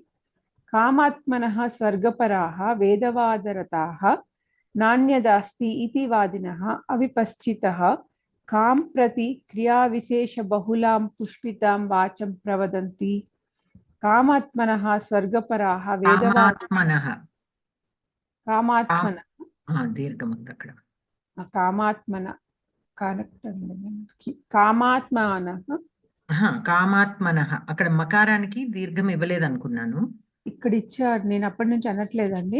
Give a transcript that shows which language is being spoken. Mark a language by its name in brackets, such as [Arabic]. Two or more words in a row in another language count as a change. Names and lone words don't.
[Sanskrit] कामात्मनः स्वर्गपराः वेदवादरताः नान्यदास्ति इति वादिनः अविपश्चितः कां प्रति क्रियाविशेषबहुलां पुष्पितां वाचं प्रवदन्ति। कामात्मनः स्वर्गपराः कामात्मनः కామాత్మనః [Telugu] అక్కడ మకారానికి దీర్ఘం ఇవ్వలేదు అనుకున్నాను. ఇక్కడ ఇచ్చాడు, నేను అప్పటి నుంచి అనట్లేదండి.